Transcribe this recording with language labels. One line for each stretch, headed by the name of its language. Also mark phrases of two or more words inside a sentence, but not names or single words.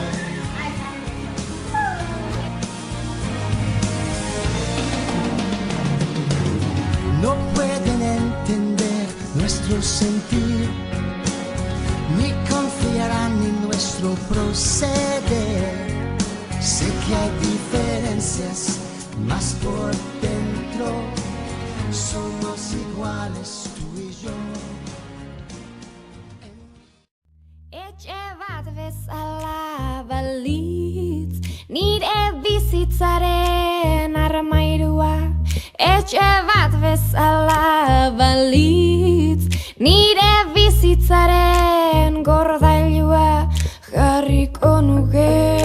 Spanish: No pueden entender nuestro sentir, ni confiarán en nuestro proceder. Sé que hay diferencias, mas por dentro somos iguales tú y yo.
Basque: Etxe bat bezala balitz, nire bizitzaren armairua. Etxe bat bezala balitz, nire bizitzaren gordailua jarriko nuke.